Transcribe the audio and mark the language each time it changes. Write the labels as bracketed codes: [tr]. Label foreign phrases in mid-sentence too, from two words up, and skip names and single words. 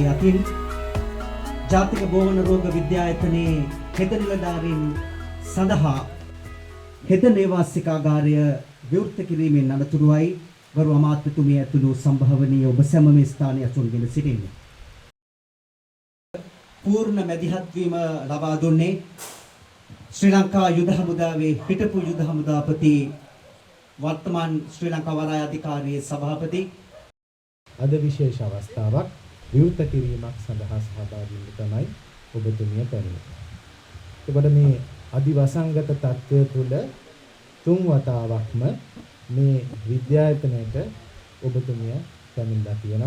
[si] අතින් ජාතික බෝවන රෝග විද්‍යායතනයේ හෙද නිලධාරීන් සඳහා හෙද නේවාසිකාගාරය විවෘත කිරීමෙන් අනතුරුවයි ගරු අමාත්‍යතුමිය ඇතුළු සම්භාවනීය ඔබ සැම මේ ස්ථානයේ අසුන්ගෙන සිටින්නේ. පූර්ණ මැදිහත් වීම ලබා දුන්නේ ශ්‍රී ලංකා යුද හමුදාවේ හිටපු යුද හමුදාපති වර්තමාන ශ්‍රී ලංකා වලය අධිකාරී සභාපති අද විශේෂ අවස්ථාවක් විවෘත කිරීමක් සඳහා සහභාගී වීම තමයි ඔබතුමිය පැමිණෙන්නේ. ඒකට මේ අදිවසංගත තත්ත්වය තුළ තුන් වතාවක්ම මේ විද්‍යායතනයට ඔබතුමිය පැමිණලා තියෙනවා.